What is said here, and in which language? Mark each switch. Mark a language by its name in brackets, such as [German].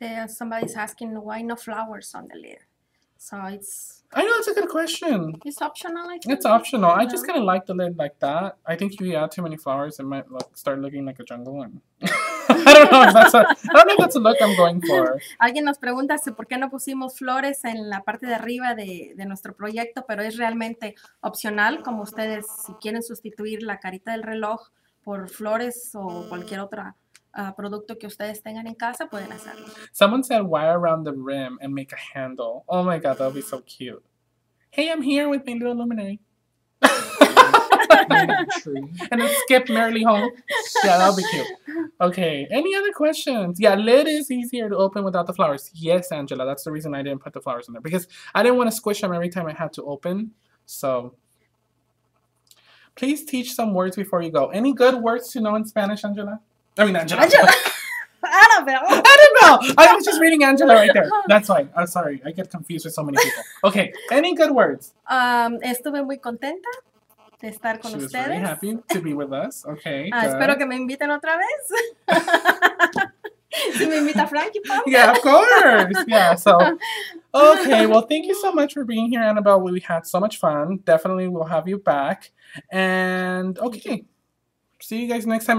[English] Somebody's asking why no flowers on the lid. So it's. I know, it's a good question. It's optional, I think. It's optional. I just kind of like the lid like that. I think if you add too many flowers, it might start looking like a jungle. And I don't know if that's a look I'm going for. [Spanish] Alguien nos pregunta si por qué no pusimos flores en la parte de arriba de nuestro proyecto, pero es realmente opcional, como ustedes, si quieren sustituir la carita del reloj por flores o cualquier otra producto que ustedes tengan en casa, pueden hacerlo. [English] Someone said wire around the rim and make a handle. Oh my god, that would be so cute. Hey, I'm here with my little luminary. And then skip merrily home. Yeah, that'll be cute. Okay, any other questions? Yeah, lid is easier to open without the flowers. Yes, Angela, that's the reason I didn't put the flowers in there. Because I didn't want to squish them every time I had to open. So, please teach some words before you go. Any good words to know in Spanish, Angela? I mean, Angela. Annabelle. I was just reading Angela right there. That's fine. I'm sorry. I get confused with so many people. Okay, any good words? [Spanish] Estuve muy contenta de estar con [English] She was [Spanish] ustedes. [English] very happy to be with us. Okay, [Spanish] espero que me inviten otra vez. Si me invita Frankie, [English] yeah, of course. Yeah, so, okay, well, thank you so much for being here, Annabelle. We had so much fun. Definitely we'll have you back. And, okay, see you guys next time.